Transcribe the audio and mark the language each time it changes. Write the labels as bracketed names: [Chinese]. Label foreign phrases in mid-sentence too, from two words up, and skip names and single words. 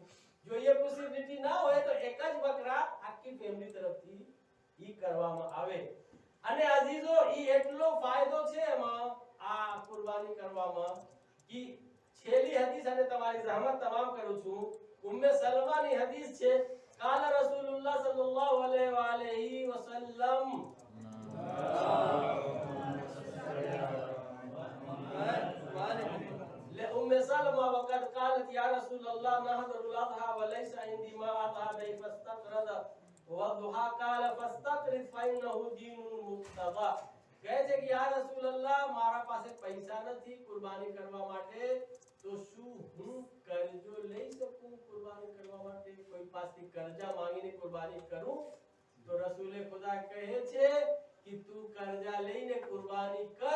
[Gujarati] જો એ પોસિબિલિટી ના હોય તો એક જ બકરા આખી ફેમિલી તરફથી ઈ કરવામાં આવે. અને અઝીઝો ઈ એટલો ફાયદો છે એમાં આ કુરબાની કરવામાં કે છેલ્લી હદીસ અને તમારી જહમત તમામ કરું છું. ઉમ્મે સલમાની હદીસ છે, [Arabic] قال رسول الله صلى الله عليه وسلم لأم سلمة وقد قالت يا رسول الله نحضر الأضحى وليس عندي ما أضحى به فاستقرض والضحى قال فاستقرض فإنه دين مقتضى. [Gujarati] કહે છે કે યા રસૂલલ્લાહ મારા પાસે પૈસા નથી કુરબાની કરવા માટે, તો શું હું કરજો લઈ શકું કુરબાની કરવા માટે? કોઈ પાસેથી કરજા માંગીને કુરબાની કરું? તો રસૂલે ખુદા કહે છે કે તું કરજા લઈને કુરબાની કર.